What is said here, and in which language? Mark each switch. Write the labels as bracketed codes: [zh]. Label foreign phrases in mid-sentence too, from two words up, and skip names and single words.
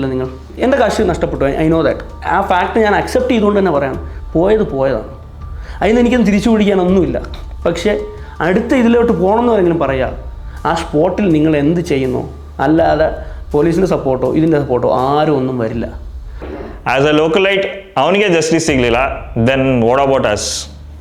[ml] നിങ്ങൾ എൻ്റെ കാശ് നഷ്ടപ്പെട്ടു, [en] I know that. [ml] ആ ഫാക്ട് ഞാൻ അക്സെപ്റ്റ് ചെയ്തുകൊണ്ട് തന്നെ പറയാം, പോയതാണ്. അതിന് എനിക്കൊന്നും തിരിച്ചു പിടിക്കാനൊന്നുമില്ല. പക്ഷേ അടുത്ത ഇതിലോട്ട് പോകണമെന്ന് ആരെങ്കിലും പറയാം, ആ സ്പോട്ടിൽ നിങ്ങൾ എന്ത് ചെയ്യുന്നു, അല്ലാതെ പോലീസിൻ്റെ സപ്പോർട്ടോ ഇതിൻ്റെ സപ്പോർട്ടോ ആരും ഒന്നും വരില്ല. [en] as a localite [kn] ಅವನಿಗೆ ಜಸ್ಟಿಸ್ ಸಿಗಲಿಲ್ಲ, [en] then what about us?